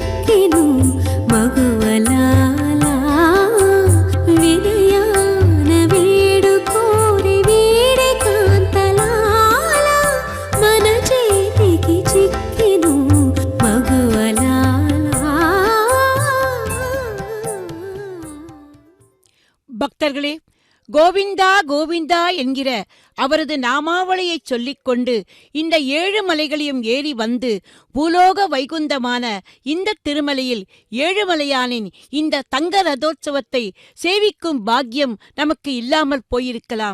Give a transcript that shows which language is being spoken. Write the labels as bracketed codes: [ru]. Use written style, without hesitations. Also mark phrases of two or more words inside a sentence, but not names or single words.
[te] చిక్కెను మగువలాలా వినయాన వేడుకోరి వీడి కాంతలాలా మన చేతికి చిక్కెను మగువలాలా. [ta] பக்தர்களே, கோவிந்தா கோவிந்தா என்கிற அவரது நாமாவளியை சொல்லிக்கொண்டு இந்த 7 மலைகளையும் ஏறி வந்து பூலோக வைகுந்தமான இந்த திருமலையில் ஏழுமலையானின் இந்த தங்க ரதோற்சவத்தை சேவிக்கும் பாக்கியம் நமக்கு இல்லாமல் போயிருக்கலாம்.